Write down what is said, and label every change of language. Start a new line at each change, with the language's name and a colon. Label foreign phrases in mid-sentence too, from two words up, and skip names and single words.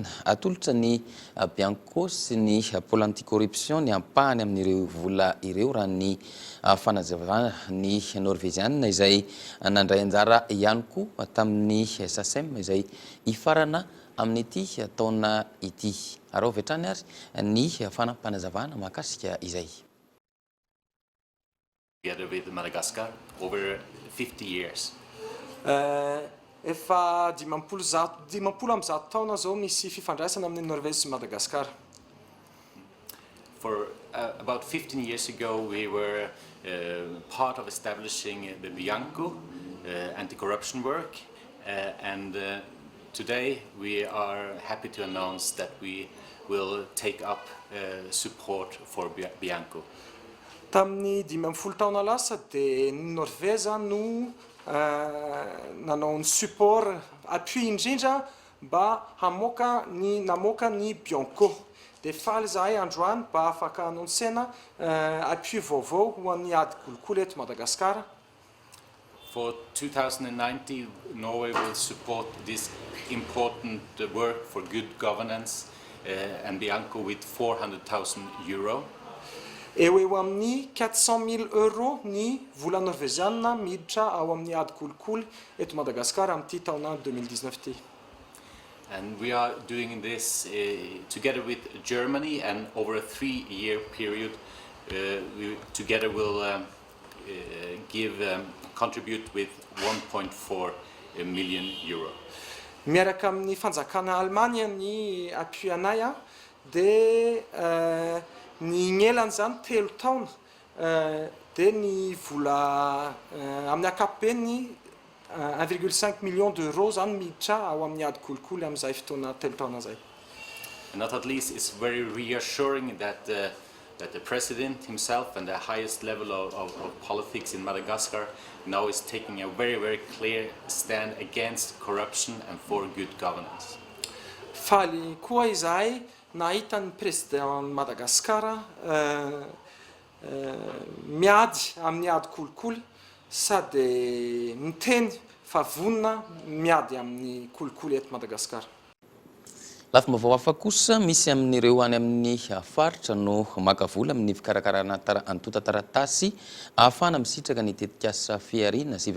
Malagasy: Atolotra ny Bianco sy ny
French: pôle anticorruption
Malagasy: ny ampahany amin'ireo vola ireo raha ny fanazavana ny norvéziana izay nandray anjara ihany koa tamin'ny SACEM izay ifarana amin'ity taona ity. Arao vetrany ary ny fanampanazavana mahakasika izay.
English: Together with Madagascar over 50 years.
Malagasy: Efa 50 taona zao misy fifandraisana amin'ny Norvezy sy Madagasikara.
English: For about 15 years ago we were part of establishing the Bianco anti-corruption work and today we are happy to announce that we will take up support for Bianco.
Malagasy: Tamin'ny 50 taona lasa dia ny Norveza no nanao ny support appui indrindra mba namoaka ny Bianco. Dia faly zahay androany mba afaka anonsena appui vaovao ho an'ny ady kolikoly eto Madagasikara.
English: For 2090, Norway will support this important work for good governance and Bianco with €400,000.
Malagasy: Eo amin'ny 400,000 € ny vola norvéziana miditra ao amin'ny ady kolikoly eto Madagasikara amin'ity taona 2019 ity.
English: And we are doing this together with Germany and over a 3-year period we together will contribute with €1.4 million.
Malagasy: Miaraka amin'ny fanjakana Alemania ny appui anay dia ny gnelany zany 3 taona dia ny vola amin'ny ankapobeny 1,5
French: million d'euros
Malagasy: zany miditra ao amin'ny ady kolikoly amin'izay fotoana 3 taona zay.
English: And not at least it's very reassuring that that the president himself and the highest level of politics in Madagascar now is taking a very, very clear stand against corruption and for good governance.
Malagasy: Faly koa izahay nahita ny président Madagasikara miady amin'ny ady kolikoly sady miteny fa vonina miady amin'ny kolikoly eto Madagasikara. Lafa vaovao hafa kosa misy amin'ireo any amin'ny faritra no maka vola amin'ny fikarakarana antota taratasy ahafana misitraka ny tetikasa fiarina